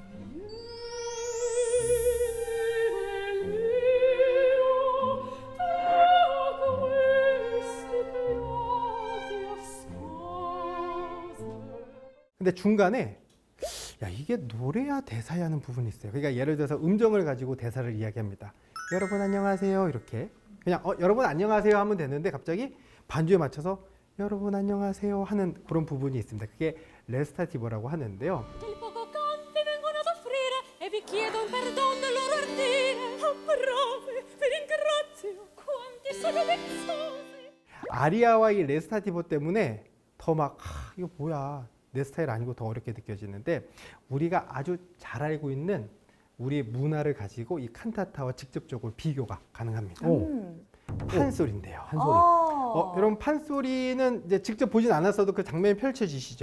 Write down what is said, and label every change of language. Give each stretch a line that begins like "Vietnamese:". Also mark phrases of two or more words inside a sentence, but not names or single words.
Korean: 근데 중간에 야, 이게 노래야 대사야 하는 부분이 있어요. 그러니까 예를 들어서 음정을 가지고 대사를 이야기합니다. 여러분 안녕하세요 이렇게 그냥 여러분 안녕하세요 하면 되는데 갑자기 반주에 맞춰서 여러분 안녕하세요 하는 그런 부분이 있습니다. 그게 레스타티보라고 하는데요.
Italian: Il poco canti vengono ad offrire e vi chiedo un perdono del loro ardire. Oh, bravi, vi ringrazio, quanti sono vezzosi.
Korean: 아리아와 이 레스타티보 때문에 더 막 이거 뭐야 내 스타일 아니고 더 어렵게 느껴지는데 우리가 아주 잘 알고 있는 우리 문화를 가지고 이 칸타타와 직접적으로 비교가 가능합니다. 판소리인데요. 판소리. 여러분 판소리는 이제 직접 보진 않았어도 그 장면이 펼쳐지시죠.